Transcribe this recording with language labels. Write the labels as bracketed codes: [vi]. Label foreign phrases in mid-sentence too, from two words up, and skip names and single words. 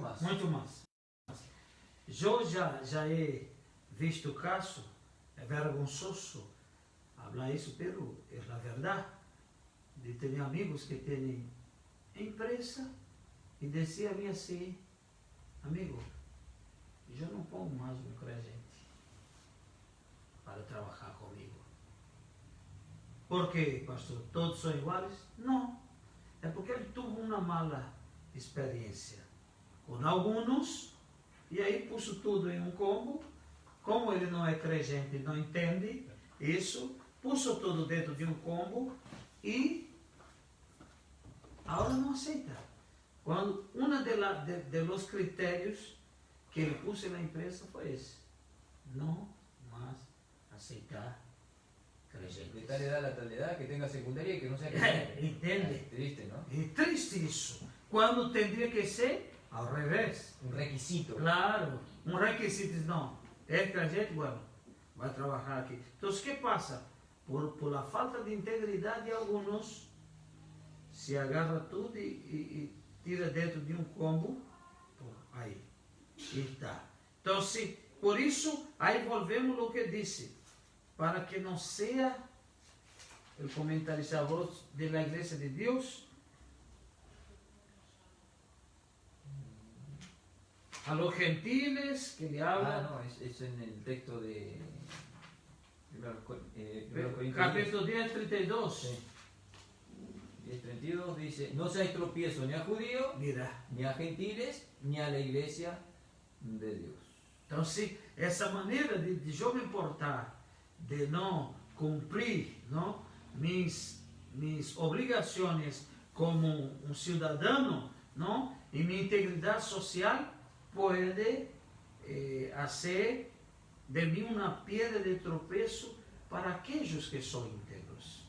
[es] Yo ya he visto caso, es vergonzoso hablar eso, pero es la verdad, de tener amigos que tienen empresa y decir a mí así, amigo, yo no pongo más un creyente para trabajar conmigo. ¿Por qué, pastor? ¿Todos son iguales? No, es porque él tuvo una mala experiencia con algunos [pt] e aí [es] puso [pt] tudo em um combo. Como ele não é crente, não entende isso, puso tudo dentro de um combo e agora não aceita. Quando [es] de los [pt] critérios que ele puso na empresa foi esse: não mais aceitar [es] De creyentes. tal edad a tal edad que tenga secundaria y que no sea creyente. [pt] Entende? [es] Es triste, ¿no? [pt] É triste isso. Quando tendria que ser ao revés. [es] Un requisito. [pt] Claro, um requisito diz, não, é crente, bueno, vai trabalhar aqui. Então, o que passa? [es] Por la falta de [pt] integridade de alguns, se agarra tudo e tira dentro de um combo, pô, aí, e está. Então, se, por isso, aí volvemos o que disse, para que não seja o comentarista [es] de la [pt] Igreja de Deus, [es] a los gentiles que le hablan. No, es en el texto de Primero Corintios Capítulo 10, 32. Sí. 10:32 dice, no seáis tropiezo ni a judíos, Mira. ni a gentiles, ni a la iglesia de Dios. [pt] Então, se essa maneira de eu me importar, de não cumprir, não, minhas obrigações como um cidadão, não, e minha integridade social, pode fazer de mim uma pedra de tropeço para aqueles que são íntegros.